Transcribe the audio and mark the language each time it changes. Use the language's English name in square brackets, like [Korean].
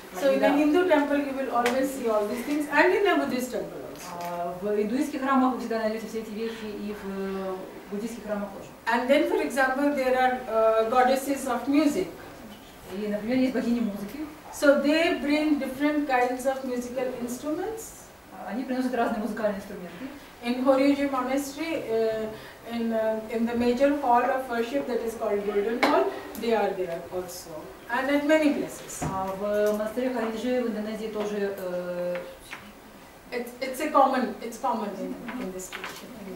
[English] So in a Hindu temple you will always see all these things, and in a Buddhist temple also. [Russian] В индуистских храмах вы всегда найдете все эти вещи, и в буддийских храмах тоже. [English] And then, for example, there are goddesses of music. [Russian] И, например, есть богини музыки. [English] So they bring different kinds of musical instruments. [Russian] Они приносят разные музыкальные инструменты. [English] In Horyuji Monastery, in the major hall of worship that is called Golden Hall, they are there also, and at many places. [Russian] В монастыре Хориджи в Индонезии тоже. [English] It's common in this tradition.